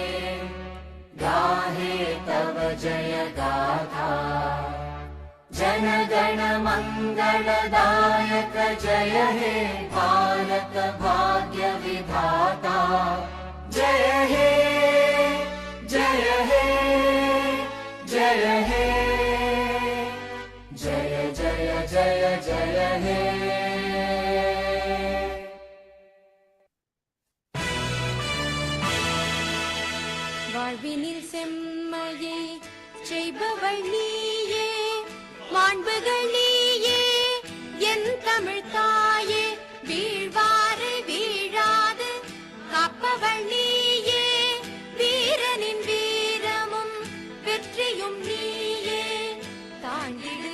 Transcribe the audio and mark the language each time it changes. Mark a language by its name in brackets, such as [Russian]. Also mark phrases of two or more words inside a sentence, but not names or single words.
[Bangla] গাহে তব জয় গাথা জন গণ মঙ্গলদায়ক জয় হে ভারত ভাগ্য বিধাতা জয় হে জয় হে জয় হে জয় জয় জয় জয় হে [Tamil] வாழ்வினில் செம்மையை செய்பவள் நீயே மாண்புகள் நீயே என் தமிழ் தாயே வீழ்வாறு வீழாது காப்பவள் நீயே வீரனின் வீரமும் வெற்றியும் நீயே தாண்டிடு